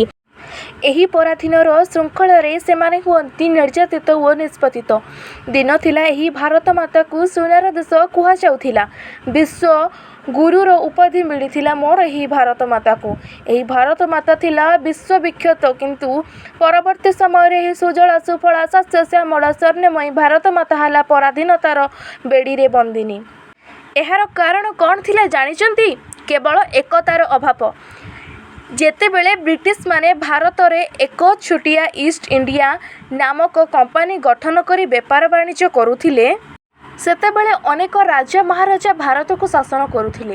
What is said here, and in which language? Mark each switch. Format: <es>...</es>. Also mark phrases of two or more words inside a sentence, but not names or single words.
<or>ଏହି ପରାଧୀନର ଶୃଙ୍ଖଳ ରେ ସେମାନେ ହୁଅନ୍ତି ନିର୍ଯାତିତ ଓ ନିଷ୍ପତିତ। ଦିନ ଥିଲା ଏହି ଭାରତ ମାତା କୁ ସୁନାର ଦେଶ କୁହା ଯାଉଥିଲା। ବିଶ୍ୱ ଗୁରୁର ଉପାଧି ମିଳିଥିଲା ମୋର ଏହି ଭାରତ ମାତା କୁ। ଏହି ଭାରତ ମାତା ଥିଲା ବିଶ୍ୱବିଖ୍ୟାତ, କିନ୍ତୁ ପରବର୍ତ୍ତୀ ସମୟ ରେ</or> <sa>सुजला सुफला शस्य श्यामला</sa> <or>ସ୍ୱର୍ଣ୍ଣମୟୀ ଭାରତ ମାତା ହେଲା ପରାଧୀନତାର ବେଡ଼ି ରେ ବନ୍ଦିନୀ। ଏହାର କାରଣ କଣ ଥିଲା ଜାଣିଛନ୍ତି? କେବଳ ଏକତାର ଅଭାବ। ଯେତେବେଳେ ବ୍ରିଟିଶ ମାନେ ଭାରତ ରେ ଏକ ଛୋଟିଆ ଈଷ୍ଟ ଇଣ୍ଡିଆ ନାମକ କମ୍ପାନୀ ଗଠନ କରି ବ୍ୟାପାର ବାଣିଜ୍ୟ କରୁଥିଲେ, ସେତେବେଳେ ଅନେକ ରାଜା ମହାରାଜା ଭାରତ କୁ ଶାସନ କରୁଥିଲେ।</or>